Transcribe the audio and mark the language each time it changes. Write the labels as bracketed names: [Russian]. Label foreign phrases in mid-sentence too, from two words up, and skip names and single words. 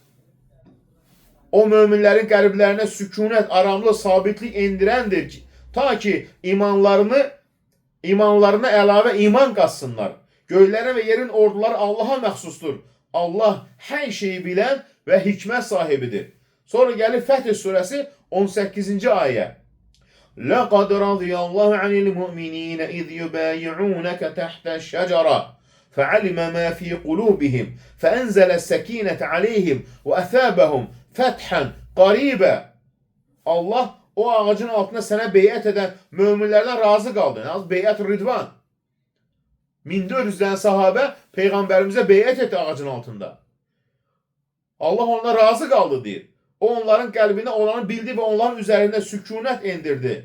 [Azerbaijani] O möminlərin qəlblərinə sükunət, aramlıq, sabitlik endirəndir ki, ta ki imanlarına əlavə iman qatsınlar. Göylərin və yerin orduları Allaha məxsusdur. Allah hər şeyi bilən və hikmət sahibidir. Sonra gəlir Fəth surəsi 18-ci ayə. [Arabic] لَقَدْ رَضِيَ اللّٰهُ عَنِ الْمُؤْمِنِينَ اِذْ يُبَايِعُونَكَ تَحْتَ الشَّجَرَةِ فَعَلِمَ مَا فِي قُلُوبِهِمْ فَأَنْزَلَ السَّك۪ينَةَ عَلَيْهِمْ وَأَثَابَهُمْ فَتْحًا قَرِيبًا. [Azerbaijani] Allah o ağacın altında sənə beyət edən möminlərdən razı qaldı. Beyət Ridvan. 1400 tane sahabə Peyğəmbərimizə beyət etdi ağacın altında. Allah ona razı qaldı deyir. O onların qəlbinə olanı bildi və onların üzərində sükunət endirdi.